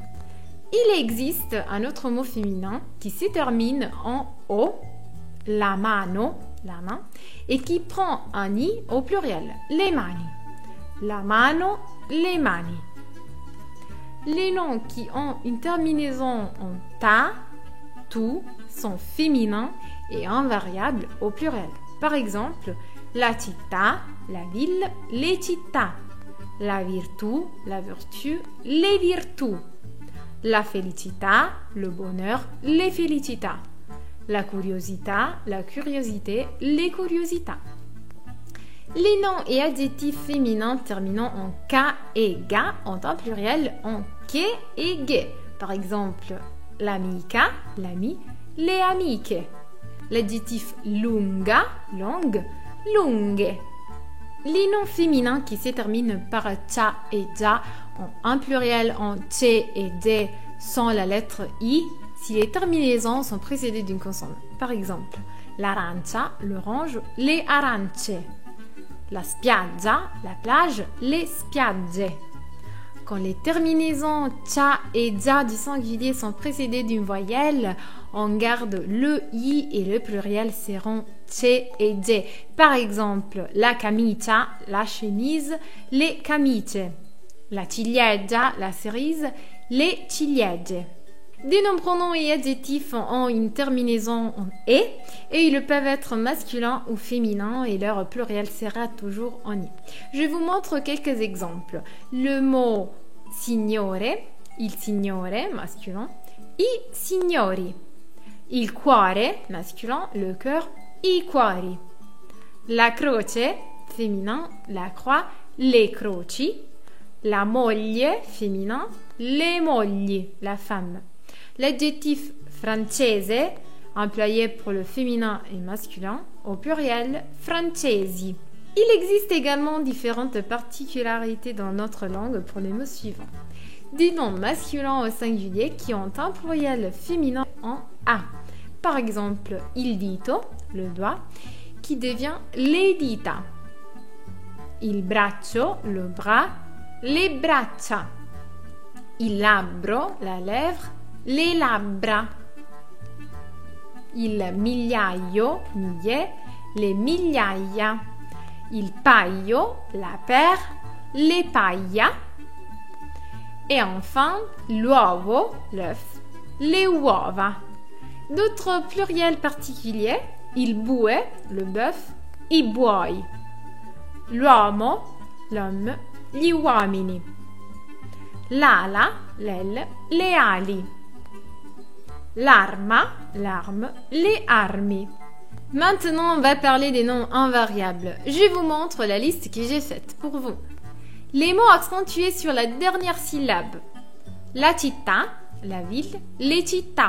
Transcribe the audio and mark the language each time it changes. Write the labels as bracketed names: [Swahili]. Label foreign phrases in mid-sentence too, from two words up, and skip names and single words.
[French] Il existe un autre mot féminin qui se termine en o, [Italian] la mano, [French] la main, et qui prend un i au pluriel, les mani. [Italian] La mano, les mani. [French] Les noms qui ont une terminaison en ta, tu sont féminins et invariables au pluriel. Par exemple, [Italian] la città, [French] la ville, [Italian] le città. La virtù, [French] la vertu, [Italian] le virtù. La felicità, [French] le bonheur, [Italian] le felicità. La curiosità, [French] la curiosité, les curiosités. Les noms et adjectifs féminins terminant en ka et ga ont un pluriel en ke et ge. Par exemple, [Italian] l'amica, l'ami, le amiche. [French] L'adjectif lunga, longue, lunghe. Les noms féminins qui se terminent par cha et ja ont un pluriel en che et de sans la lettre i si les terminaisons sont précédées d'une consonne. Par exemple, l'arancia, l'orange, [Italian] le arance. La spiaggia, [French] la plage, [Italian] le spiagge. [French] Quand les terminaisons cha et ja du singulier sont précédées d'une voyelle, on garde le i et le pluriel seront che et je. Par exemple, [Italian] la camicia, [French] la chemise, [Italian] le camicie. La ciliegia, [French] la cerise, [Italian] le ciliegie. [French] Des noms, pronoms et adjectifs ont une terminaison en e et ils peuvent être masculins ou féminins et leur pluriel sera toujours en i. Je vous montre quelques exemples. Le mot signore, [Italian] il signore, [French] masculin, [Italian] i signori. Il cuore, [French] masculin, le cœur, [Italian] i cuori. La croce, [French] féminin, la croix, [Italian] le croci. La moglie, [French] féminin, [Italian] le mogli, [French] la femme. L'adjectif francese, employé pour le féminin et masculin, au pluriel francesi. Il existe également différentes particularités dans notre langue pour les mots suivants. des noms masculins au singulier qui ont un pluriel féminin en A. Par exemple, [Italian] il dito, [French] le doigt, qui devient [Italian] le dita. Il braccio, [French] le bras, [Italian] le braccia. Il labbro, [French] la lèvre, [Italian] le labbra. Il migliaio, millier, le migliaia. Il paio, [French] la paire, [Italian] le paia. [French] Et enfin, l'uovo, l'œuf, [Italian] le uova. [French] D'autres pluriels particuliers, [Italian] il bue, [French] le bœuf, [Italian] i buoi. L'uomo, l'homme, gli uomini. L'ala, [French] l'aile, [Italian] le ali. [French] L'arma, l'arme, les armi. Maintenant, on va parler des noms invariables. Je vous montre la liste que j'ai faite pour vous. Les mots accentués sur la dernière syllabe. [Italian] La città, [French] la ville, [Italian] le città.